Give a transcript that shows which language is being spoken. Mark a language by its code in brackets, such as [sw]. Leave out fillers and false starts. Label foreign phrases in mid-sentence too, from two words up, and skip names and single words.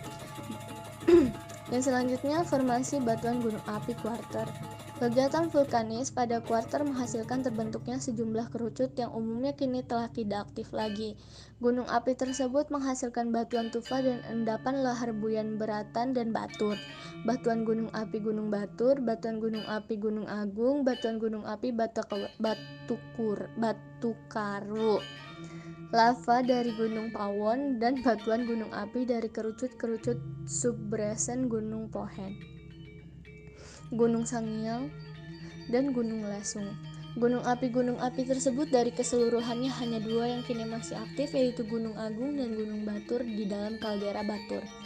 [id] Yang selanjutnya formasi batuan gunung api kuarter. Kegiatan vulkanis pada kuarter menghasilkan terbentuknya sejumlah kerucut yang umumnya kini telah tidak aktif lagi. Gunung api tersebut menghasilkan batuan tufa dan endapan lahar Buyan Beratan dan Batur, batuan gunung api Gunung Batur, batuan gunung api Gunung Agung, batuan gunung api Batukaru, lava dari Gunung Pawon, dan batuan gunung api dari kerucut-kerucut subresen Gunung Pohen, Gunung Sangiang, dan Gunung Lesung. Gunung api tersebut dari keseluruhannya hanya 2 yang kini masih aktif, yaitu Gunung Agung dan Gunung Batur di dalam kaldera Batur.